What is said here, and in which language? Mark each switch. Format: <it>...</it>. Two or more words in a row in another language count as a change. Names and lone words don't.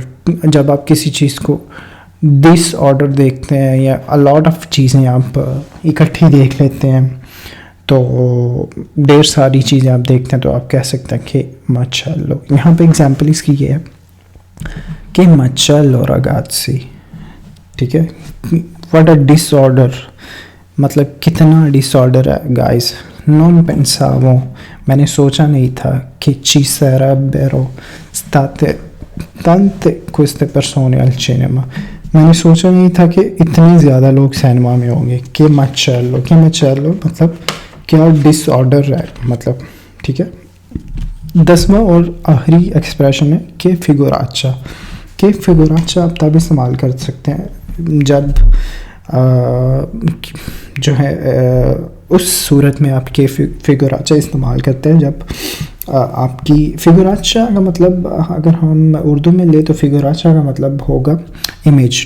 <ur>جب آپ کسی چیز کو ڈس آرڈر دیکھتے ہیں یا</ur> <en>lot of</en> <ur>چیزیں آپ اکٹھی دیکھ لیتے ہیں، تو ڈھیر ساری چیزیں آپ دیکھتے ہیں، تو آپ کہہ سکتے ہیں کہ macello. یہاں پہ ایگزامپل اس کی یہ ہے کہ</ur> <it>macello ragazzi.</it> <ur>ٹھیک ہے،</ur> <en>what a disorder،</en> <ur>مطلب کتنا ڈس آرڈر ہے گائز.</ur> <it>non pensavo،</it> <ur>میں نے سوچا نہیں تھا کہ</ur> <it>ci sarebbero state tante queste persone al cinema،</it> <ur>میں نے سوچا نہیں تھا کہ اتنے زیادہ لوگ سینما میں ہوں گے. کہ macello مطلب کیا ڈس آرڈر ہے مطلب. ٹھیک ہے، 10واں اور آخری ایکسپریشن ہے کہ figuraccia. کہ figuraccia آپ تب استعمال کر سکتے ہیں جب جو ہے اس صورت میں آپ کے figuraccia استعمال کرتے ہیں جب آپ کی figuraccia کا مطلب اگر ہم اردو میں لیں تو figuraccia کا مطلب ہوگا امیج.</ur>